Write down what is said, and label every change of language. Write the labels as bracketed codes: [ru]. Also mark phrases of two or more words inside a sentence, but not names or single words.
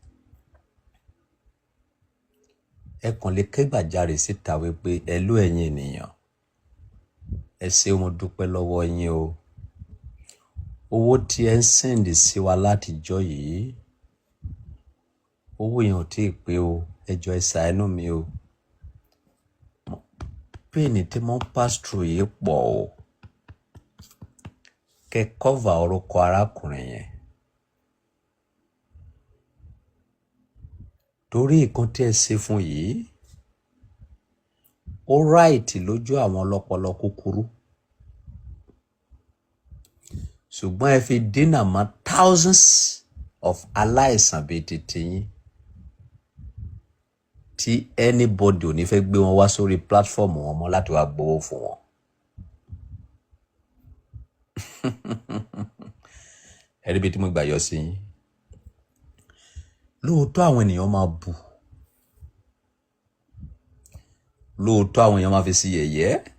[yo] Ẹ kàn lè kẹ́gbàjarè síta wípé ẹ ló ẹ̀yin ènìyàn, ẹ ṣé mo dúpẹ́ lọ́wọ́ yín o. Owó tí ẹ ń sẹ́ǹdì sí wa látijọ́ yìí, owó yẹn ò tíì pé o, ẹ jọ̀ọ́ ẹ ṣàánú mi o. Pain tí mo ń [en] pass through [yo] yìí pọ̀ o. Kẹ́ cover orúkọ arákùnrin yẹn. Torí nǹkan tí ẹ ṣe fún yìí, ó right lójú àwọn ọlọ́pọlọ kúkúrú. Ṣùgbọ́n ẹ fi dínà mọ́ [en] thousands of [yo] aláìsàn bíi titi yín tí anybody ò ní fẹ́ gbé wọn wá sórí platform wọn mọ́ láti wá gbowó fún wọn. Ẹ rí bí tí mo gbà yọ sí yín. Lóòótọ́ àwọn ènìyàn máa bù. Lóòótọ́ àwọn èèyàn máa fi sí yẹ̀yẹ́.